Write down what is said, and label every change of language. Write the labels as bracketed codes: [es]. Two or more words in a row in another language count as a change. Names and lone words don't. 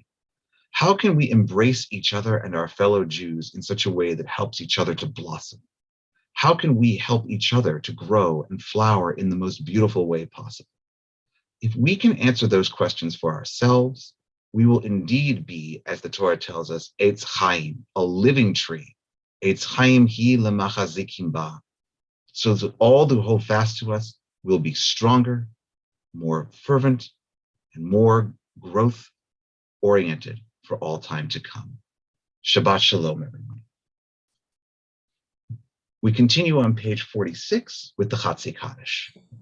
[en] How can we embrace each other and our fellow Jews in such a way that helps each other to blossom? How can we help each other to grow and flower in the most beautiful way possible? If we can answer those questions for ourselves, we will indeed be, as the Torah tells us, [he] Eitz Chaim, [en] a living tree. [he] Eitz Chaim hi lemachazikim ba. [en] So that all who hold fast to us will be stronger, more fervent, and more growth-oriented for all time to come. [he] Shabbat Shalom, [en] everyone. We continue on page 46 with the Chatzi Kaddish.